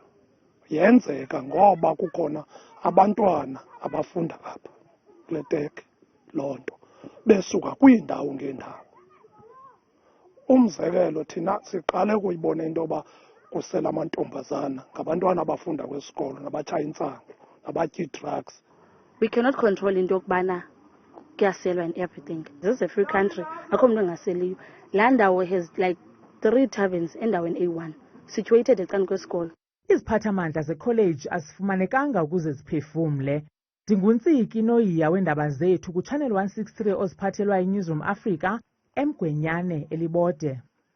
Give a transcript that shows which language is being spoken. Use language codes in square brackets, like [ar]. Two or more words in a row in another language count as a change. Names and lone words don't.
[xh] Yenzeka ngoba kukhona abantwana abafunda apha kule teke loo nto besuka kwiindawo ngeendawo. Umzekelo thina siqale ukuyibona into yoba kusela amantombazana ngabantwana abafunda kwesikolo nabatshaya intsangu nabatya ii-drugs. [en] We cannot control [xh] into yokubana kuyaselwa [en] and everything. This is a free country. [xh] Akho mntu engaseliyo. Laa ndawo [en] has like 3 taverns [xh] endaweni A1 situated ecani kwesikolo. Iziphathamandla zekholeji azifumanekanga ukuze ziphefumle. Ndinguntsiki noyiya weendaba zethu kuChannel 163 oziphathelwa iNewsroom Africa eMgwenyane eLibode.